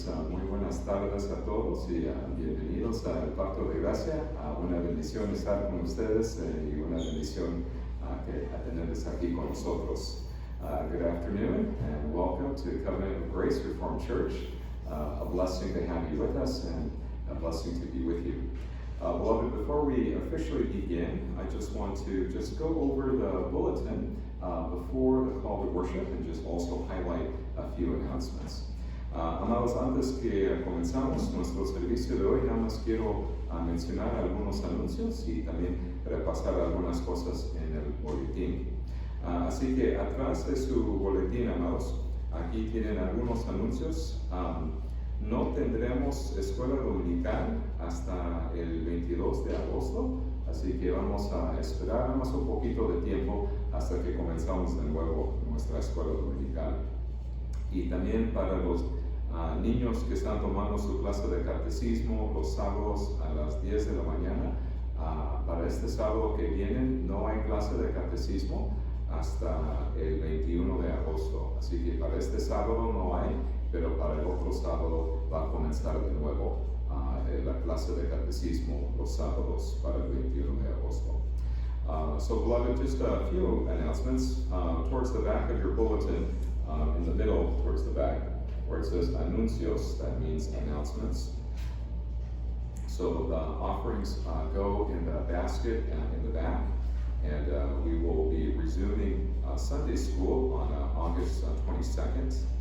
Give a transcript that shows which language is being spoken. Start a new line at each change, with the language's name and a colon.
Spanish: Muy buenas tardes a todos y bienvenidos al Pacto de Gracia. Una bendición estar con ustedes y una bendición tenerles aquí con nosotros.
English: Good afternoon and welcome to Covenant of Grace Reformed Church. A blessing to have you with us and a blessing to be with you. Beloved, before we officially begin, I just want to go over the bulletin before the call to worship and just also highlight a few announcements.
Spanish: Amados, antes que comenzamos nuestro servicio de hoy, nada más quiero mencionar algunos anuncios y también repasar algunas cosas en el boletín. Así que atrás de su boletín, amados, aquí tienen algunos anuncios. No tendremos escuela dominical hasta el 22 de agosto, así que vamos a esperar nada más un poquito de tiempo hasta que comenzamos de nuevo nuestra escuela dominical. Y también para los niños que están tomando su clase de catecismo los sábados a las 10 de la mañana, para este sábado que viene no hay clase de catecismo hasta el 21 de agosto. Así que para este sábado no hay, pero para el otro sábado va a comenzar de nuevo la clase de catecismo los sábados para el 21 de agosto.
English: So beloved, just a few announcements. Towards the back of your bulletin, in the middle, towards the back, where it says anuncios, that means announcements. So the offerings go in the basket in the back, and we will be resuming Sunday school on August 22nd.